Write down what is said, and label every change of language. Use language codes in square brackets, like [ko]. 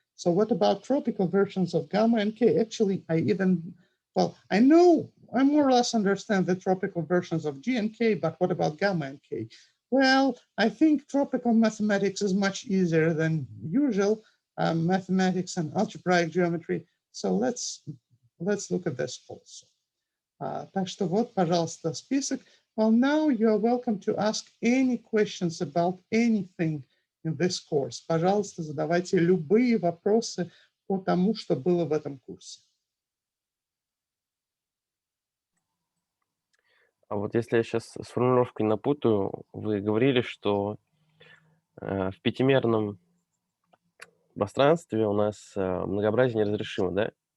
[en] So what about tropical versions of gamma and K? Actually, I know, I more or less understand the tropical versions of G and K, but what about gamma and K? Well, I think tropical mathematics is much easier than usual mathematics and algebraic geometry. So let's look at this also. [ru] Так что вот, пожалуйста, список. [en] Well, now you are welcome to ask any questions about anything in this course. [ru] Пожалуйста, задавайте любые вопросы по тому, что было в этом курсе. А вот если я сейчас с формулировкой напутаю, вы говорили, что в пятимерном пространстве у нас многообразие неразрешимо, да?